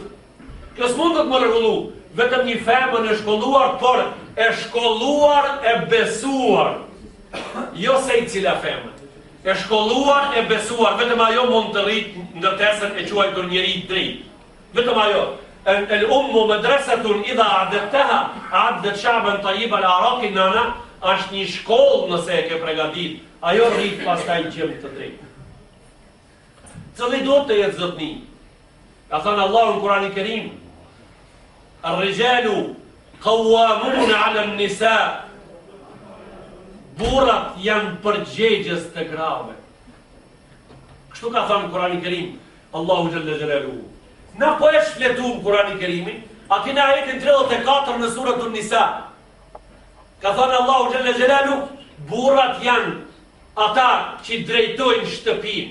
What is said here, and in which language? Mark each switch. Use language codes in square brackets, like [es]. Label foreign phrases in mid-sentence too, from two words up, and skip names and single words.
[sq] Kjo s'mundet më rregullu. Vetëm një femën e shkolluar, por e shkolluar e besuar. Jo se i cila femën. E shkolluar e besuar, vetëm ajo mund të rrit ndërtesën e quajtur njeri i drejt. Vetëm ajo. [ar] الأم مدرسة إذا أعددتها أعددت شعبا طيب الأعراق nana, [sq] është një shkollë nëse e ke përgatit, ajo rrit pastaj gjem të drejtë. Cili do të jetë zotni? Ka thënë Allahu në Kur'anin e Kerim, [ar] الرجال قوامون على النساء. [sq] Burrat janë përgjegjës të grave. Kështu ka thënë në Kur'anin e Kerim Allahu [ar] جل جلاله. [sq] Na po e shfletum Kur'anin e Kerimin, aty në ajetin 34 në suratun Nisa. Ka thënë Allahu [ar] جل جلاله, [sq] burrat janë ata që drejtojnë shtëpinë.